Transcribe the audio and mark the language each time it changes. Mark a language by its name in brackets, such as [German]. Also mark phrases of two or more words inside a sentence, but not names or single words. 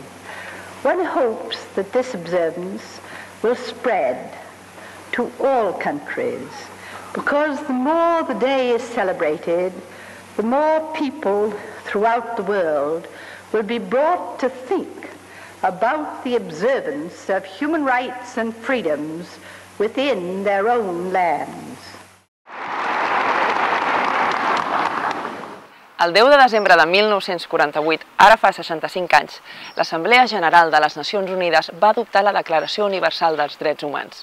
[English] One hopes that this observance will spread to all countries, because the more the day is celebrated, the more people throughout the world will be brought to think about the observance of human rights and freedoms within their own lands. [Catalan] El 10 de desembre de 1948, ara fa 65 anys, l'Assemblea General de les Nacions Unides va adoptar la Declaració Universal dels Drets Humans.